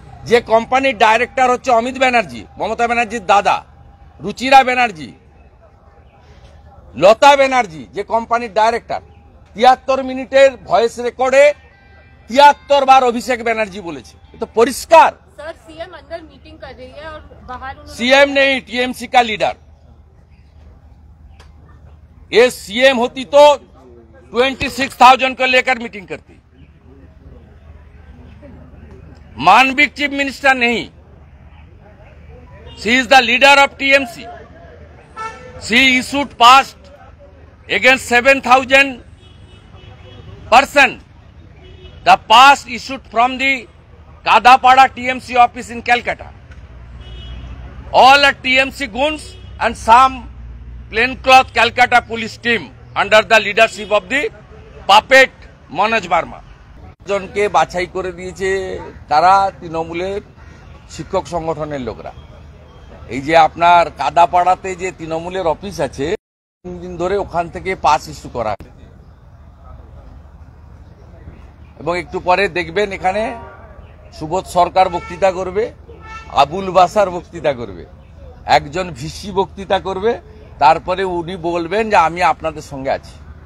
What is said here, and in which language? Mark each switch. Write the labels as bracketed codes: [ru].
[bn] যে কোম্পানির ডাইরেক্টর হচ্ছে অমিত ব্যানার্জি, মমতা ব্যানার্জির দাদা, রুচিরা ব্যানার্জি, লতা ব্যানার্জি, যে কোম্পানির ডাইরেক্টর 73 মিনিটের ভয়েস রেকর্ডে 73 বার অভিষেক ব্যানার্জি বলেছে। তো পরিষ্কার [hi] सर सीएम अंदर मीटिंग कर रही है और बाहर सीएम नहीं, टीएमसी का लीडर। ये सीएम होती तो 26,000 को लेकर मीटिंग करती। [en] मानविक chief minister नहीं, she is the leader of TMC. She issued past against 7,000 person. The past issued from the Kadapada TMC office in Calcutta. All are TMC goons and some plaincloth Calcutta police team under the leadership of the puppet Manoj Verma. [bn] জনকে বাছাই করে দিয়েছে তারা তৃণমূলের শিক্ষক সংগঠনের লোকরা। এই যে আপনার কাদাপাড়াতে যে তৃণমূলের অফিস আছে, 3 দিন ধরে ওখান থেকে পাস ইস্যু করা, এবং একটু পরে দেখবেন এখানে সুবোধ সরকার বক্তৃতা করবে, আবুল বাসার বক্তৃতা করবে, একজন ভিসি বক্তৃতা করবে, তারপরে উনি বলবেন যে আমি আপনাদের সঙ্গে আছি।